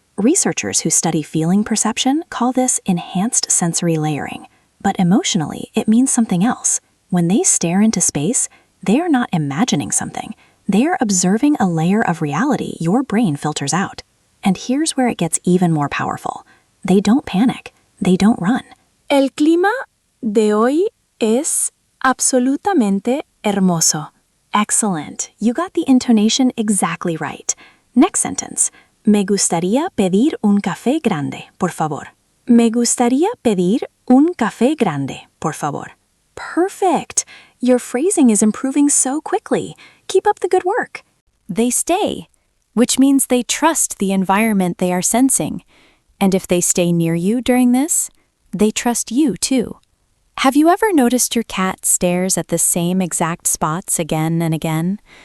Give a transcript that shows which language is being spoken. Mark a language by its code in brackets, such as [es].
[en] Researchers who study feeling perception call this enhanced sensory layering. But emotionally, it means something else. When they stare into space, they are not imagining something. They are observing a layer of reality your brain filters out. And here's where it gets even more powerful. They don't panic. They don't run. [es] El clima de hoy es absolutamente hermoso. [en] Excellent. You got the intonation exactly right. Next sentence. [es] Me gustaría pedir un café grande, por favor. Me gustaría pedir un café grande, por favor. [en] Perfect! Your phrasing is improving so quickly. Keep up the good work. They stay, which means they trust the environment they are sensing. And if they stay near you during this, they trust you too. Have you ever noticed your cat stares at the same exact spots again and again?